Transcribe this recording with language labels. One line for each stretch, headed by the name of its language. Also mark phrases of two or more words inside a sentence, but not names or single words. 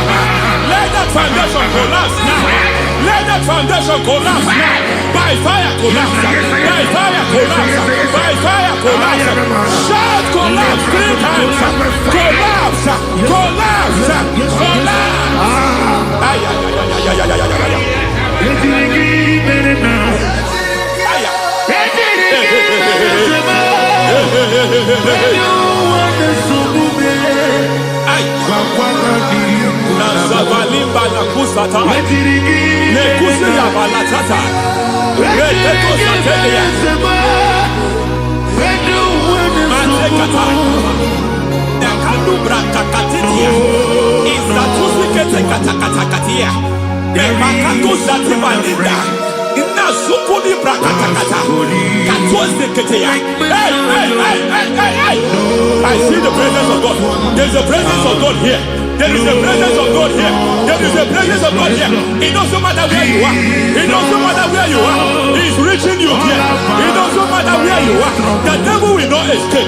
English: Let that foundation collapse now. Let that foundation collapse now. By fire collapse. By fire collapse. By fire collapse. Shout collapse 3 times. Collapse. Collapse. Collapse. Ay, ay, ay, ay, ay, ay, ay, ay, ay. Nazavalimba na kusata nekusi ya balatata reteto satelia matekata nekalu brakakatitia izatusi kete katakatakatia nebakatu zatibalinda ina sukuni brakatakata katuose ketea. Hey. I see the presence of God. There's a presence of God here. There is a presence of God here. There is a presence of God here. It doesn't matter where you are. It doesn't matter where you are. He's reaching you here. It doesn't matter where you are. The devil will not escape.